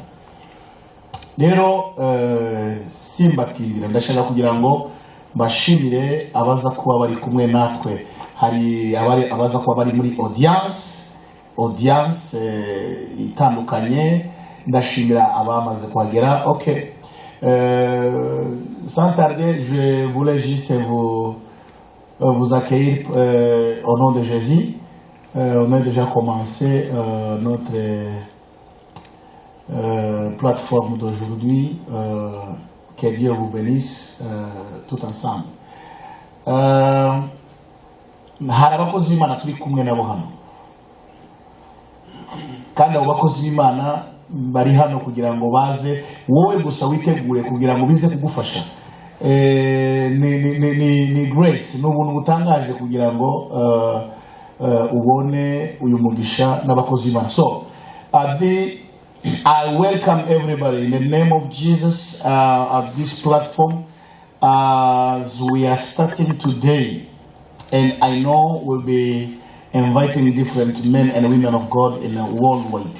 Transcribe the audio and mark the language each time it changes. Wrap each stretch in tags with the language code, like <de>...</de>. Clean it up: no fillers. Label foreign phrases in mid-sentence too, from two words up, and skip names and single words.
<rw>Rero simbatindira ndashaka kugira ngo bashimire abaza kuba bari kumwe natwe. Hari abaza kuba bari muri audience itandukanye. Ndashimira abamaze kuhagera.</rw> <fr>Okay, sans tarder, je voulais juste vous accueillir au nom de Jésus. On a déjà commencé notre plateforme d'aujourd'hui. Que Dieu vous bénisse tout ensemble.</fr> <rw>Hari abakozi b'Imana turi kumwe nabo hano kandi abo bakozi b'Imana bari hano kugira ngo baze wowe gusa witegure kugira ngo bize kugufasha. Ni grace n'ubuntu butangaje kugira ngo ubone uyu mugisha n'abakozi b'Imana.</rw> <en>So I welcome everybody in the name of Jesus at this platform as we are starting today, and I know we'll be inviting different men and women of God in worldwide.</en>